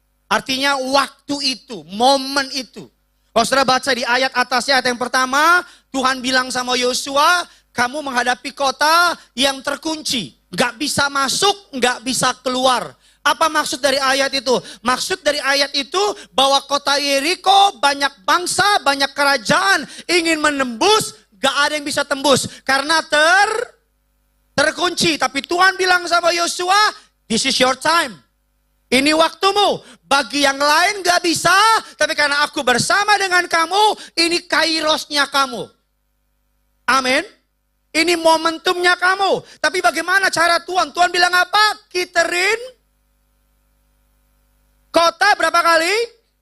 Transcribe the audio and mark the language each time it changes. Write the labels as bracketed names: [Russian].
[Indonesian] Artinya waktu itu, momen itu. Kalau saudara baca di ayat atasnya, ayat yang pertama, Tuhan bilang sama Yosua, kamu menghadapi kota yang terkunci. Gak bisa masuk, gak bisa keluar. Apa maksud dari ayat itu? Maksud dari ayat itu bahwa kota Yeriko banyak bangsa, banyak kerajaan ingin menembus, gak ada yang bisa tembus. Karena terkunci. Tapi Tuhan bilang sama Yosua, [English] this is your time. [Indonesian] Ini waktumu. Bagi yang lain gak bisa, tapi karena aku bersama dengan kamu, ini kairosnya kamu. Amin. Ini momentumnya kamu. Tapi bagaimana cara Tuhan? Tuhan bilang apa? Kiterin kota berapa kali?